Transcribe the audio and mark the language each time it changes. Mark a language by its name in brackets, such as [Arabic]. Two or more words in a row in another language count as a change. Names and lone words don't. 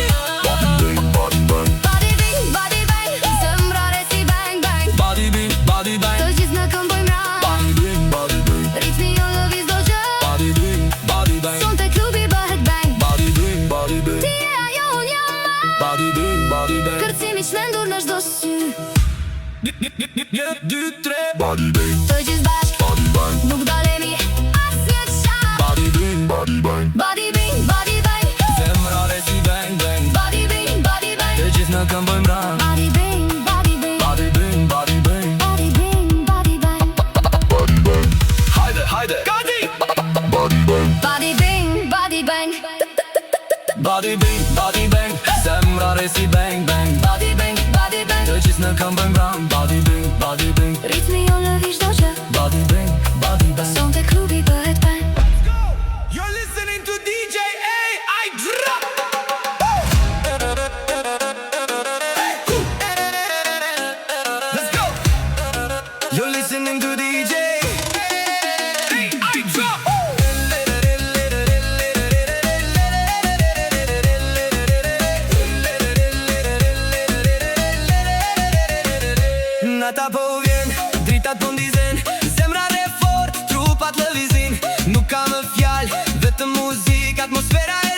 [English] Body bing, Body bing, body bang [Albanian] Zemra resi [English] bang bang Body bing [Albanian] Të gjithë në këm bëjmë rang [English] Body bing, [Albanian] Ritmi jon lëviz do gjë [English] Body bang [Albanian] Son te klubi bëhet bang [English] Body bing [Albanian] Ti e ajo unë jam maj [English] Body bang [Albanian] Kërcimi shmendur në çdo sy 1, 2, 3 [English] Body bing, [Albanian] Të gjithë bashk Nuk dalemi asnjë qat [English] Body bing Body bing, body bang [Albanian] Zemra resi bang bang [English] Body bing, [Albanian] Të gjithë në këm bëjmë rang [English] Body bing, body bang Body bing, Body bing, body bang [Albanian] Hajde, hajde Gati [English] Body bang Body bing, body bang Body bang [Albanian] Zemra resi [English] bang bang Body bing, [Albanian] Të gjithë në këm bëjmë rang [English] Body bing [Albanian] Ritmi jon lëviz do gjë [English] Body bang [Albanian] Son te klubi bëhet bang [English] You're listening to DJ AI Drop Let's go You're listening to DJ AI Drop [Albanian] Nata po vjen, dritat po ndizen Zemra re fort, trupat lëvizin Nuk ka më fjall, vetëm muzik Atmosfera e